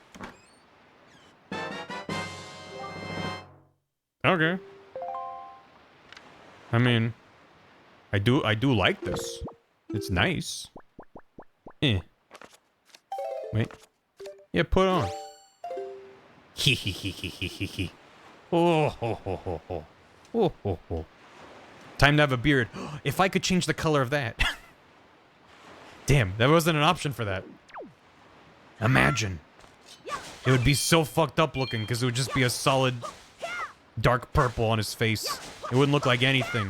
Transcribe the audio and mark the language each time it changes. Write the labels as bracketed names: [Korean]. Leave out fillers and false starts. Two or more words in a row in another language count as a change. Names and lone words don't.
[English] Okay. I mean, I do like this. It's nice. Eh. Wait. Yeah, put on. Hee hee hee hee hee hee hee. Oh ho ho ho ho. Oh ho ho. Time to have a beard. If I could change the color of that. Damn, that wasn't an option for that. Imagine. It would be so fucked up looking because it would just be a solid dark purple on his face. It wouldn't look like anything.